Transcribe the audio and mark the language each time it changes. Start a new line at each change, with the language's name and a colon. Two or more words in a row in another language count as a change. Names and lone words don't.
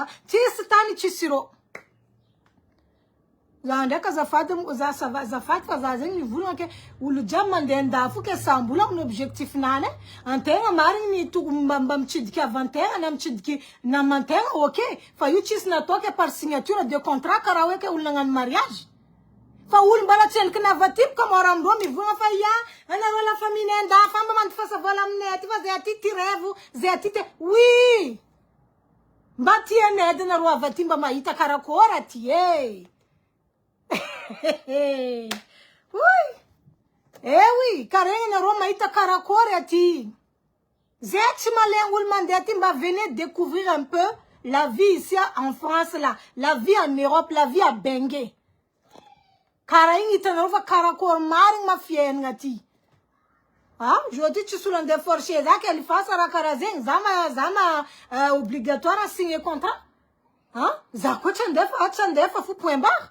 Malagasy: Tsisy tany tsisy ro. Za ndraiky azafady fa za zegny mivolagna ke olo jiaby mandeha andafo ke sambola amin'ny objectif nany. Antegna marigny ny mba mitsidiky avantegna na mitsidiky namantegna ok. Fa io tsisy natao ke
French: par signature de contrat
Malagasy: karaha hoe ke olo nagnano mariage. Fa olo mbala tsendriky navatipo ka moramindreo mivolagna fa ia anareo
French: la famille
Malagasy: andafo amba mandifasa vola aminay aty fa zay aty ty revo zay aty te oui. Mba ty anedy anareo avy aty mba mahita karakory aty oui. Oui, karegny anareo mahita karakory aty. Zay tsy malegny olo mandeha aty mba
French: venez découvrir un peu la vie ici en France là, la vie en Europe, la vie à Bengue.
Malagasy: Kara igny hitanareo fa karakory marigny mafiainagna aty. Jodi tsy solo andeha forcer za ke alifasa raha karaha zegny za
French: obligatoire signer contrat.
Malagasy: Za koa tsy andefa fo
French: point barre.